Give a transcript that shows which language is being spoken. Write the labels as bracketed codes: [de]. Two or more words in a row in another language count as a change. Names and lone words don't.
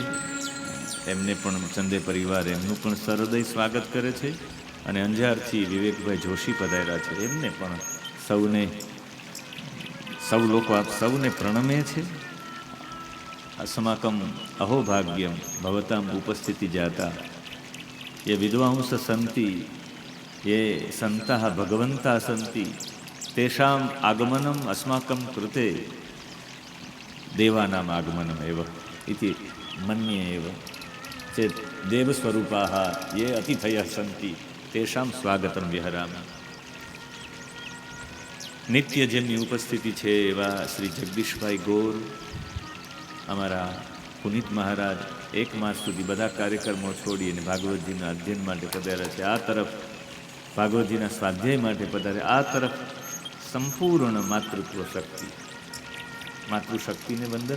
[gu] એમને પણ ચંદે પરિવાર એમનું પણ સરહૃદય સ્વાગત કરે છે. અને અંજારથી વિવેકભાઈ જોશી પધાર્યા છે, એમને પણ સૌ લોકો આપ સૌને પ્રણમે છે. [sa] अस्माकम अहोभाग्यम भवताम उपस्थिति जाता ये विद्वांस संति ये संतः भगवंता संति तेषाम आगमनम अस्माकं कृते देवानाम आगमनम एव इति मन्ये एव चेत् देवस्वरूपाः ये अतिथयः सन्ति तेषां स्वागतं विहरामि. [gu] नित्य જેમની ઉપસ્થિતિ છે એવા શ્રી જગદીશભાઈ ગોર, અમારા પુનિત મહારાજ 1 માસ સુધી બધા કાર્યક્રમો છોડી અને ભાગવતજીના અધ્યયન માટે પધાર્યા છે. આ તરફ ભાગવતજીના સ્વાધ્યાય માટે પધાર્યા, આ તરફ સંપૂર્ણ માતૃત્વ શક્તિ, માતૃશક્તિને વંદન.